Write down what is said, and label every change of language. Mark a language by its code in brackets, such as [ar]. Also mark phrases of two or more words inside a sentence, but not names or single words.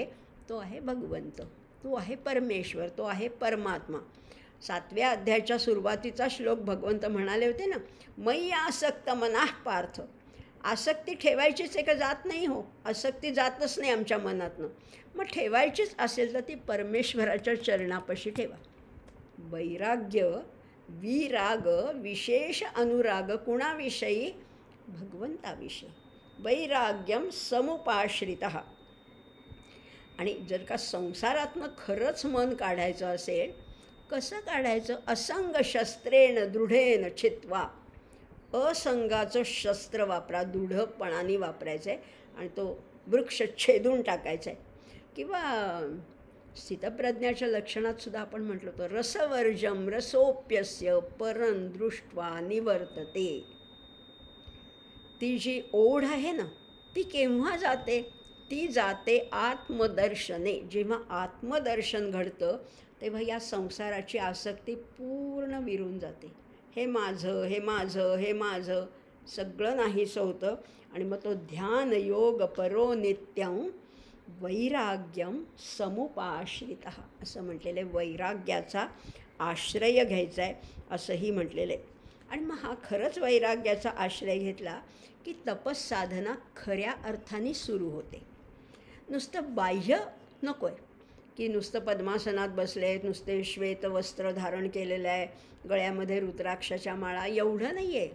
[mr] तो आहे भगवंत, तो आहे परमेश्वर, तो आहे परमात्मा. 7व्या अध्यायाच्या सुरुवातीचा श्लोक भगवंत म्हणाले होते ना, [sa] मयी आसक्त मनाः पार्थ. [mr] आसक्ती ठेवायचीच आहे का? जात नाही हो, आसक्ती जातच नाही आमच्या मनातनं. मग ठेवायचीच असेल तर ती परमेश्वराच्या चरणापाशी ठेवा. वैराग्य, विराग, विशेष अनुराग कुणाविषयी? भगवंताविषयी. [sa] वैराग्यम समुपाश्रितः. [mr] आणि जर का संसारातनं खरंच मन काढायचं असेल, कसं काढायचं? [sa] असंग शस्त्रेण दृढेन छित्वा. [mr] असंगाचं शस्त्र वापरा, दृढपणाने वापरायचं आहे आणि तो वृक्ष छेदून टाकायचा आहे. किंवा स्थितप्रज्ञाच्या लक्षणात सुद्धा आपण म्हटलं होतं, [sa] रसवर्जम रसोप्यस्य परं दृष्ट्वा निवर्तते. [mr] ती जी ओढ आहे ना, ती केव्हा जाते? ती जाते आत्मदर्शने. जेव्हा आत्मदर्शन घडतं तेव्हा या संसाराची आसक्ती पूर्ण विरून जाते. हे माझं, हे माझं, हे माझं सगळं नाहीसं होतं. आणि मग तो [sa] ध्यान योग परो नित्यं वैराग्यम समुपाश्रितः [mr] असं म्हटलेलं आहे. वैराग्याचा आश्रय घ्यायचा आहे असंही म्हटलेलं आहे. आणि मग हा खरंच वैराग्याचा आश्रय घेतला की तपस्साधना खऱ्या अर्थाने सुरू होते. नुसतं बाह्य नको आहे की नुसतं पद्मासनात बसले आहेत, नुसते श्वेत वस्त्र धारण केलेलं आहे, गळ्यामध्ये रुद्राक्षाच्या माळा, एवढं नाही आहे.